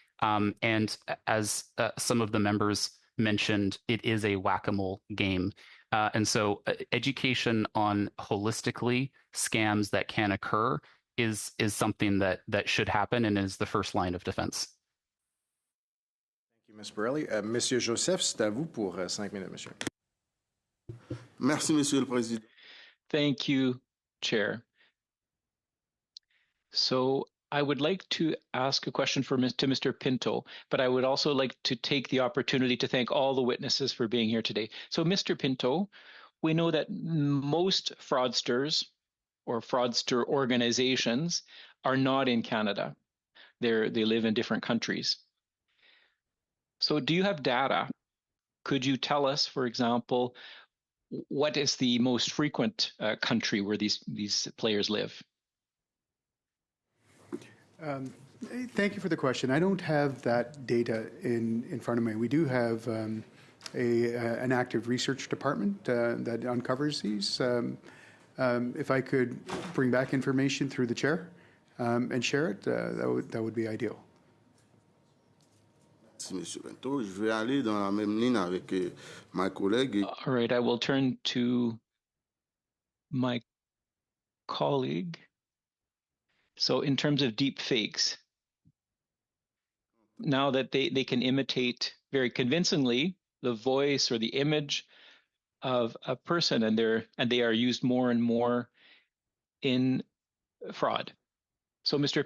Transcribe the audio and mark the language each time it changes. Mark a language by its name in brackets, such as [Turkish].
[English] And as some of the members mentioned, it is a whack-a-mole game. And so education on holistically scams that can occur is something that should happen and is the first line of defense. Thank you, Ms. Borelli. [French] Monsieur Joseph, c'est à vous pour 5 minutes, monsieur. Merci, Monsieur le Président. [English] Thank you, Chair. So I would like to ask a question to Mr. Pinto, but I would also like to take the opportunity to thank all the witnesses for being here today. So Mr. Pinto, we know that most fraudsters or fraudster organizations are not in Canada. They live in different countries. So do you have data? Could you tell us, for example, what is the most frequent country where these players live? Thank you for the question. I don't have that data in front of me. We do have an active research department that uncovers these. If I could bring back information through the chair and share it, that would be ideal. [French] Monsieur Pinto, je vais aller dans la même ligne avec my collègue. [English] All right, I will turn to my colleague. So in terms of deep fakes, now that they can imitate very convincingly the voice or the image of a person, and they are used more and more in fraud. So Mr.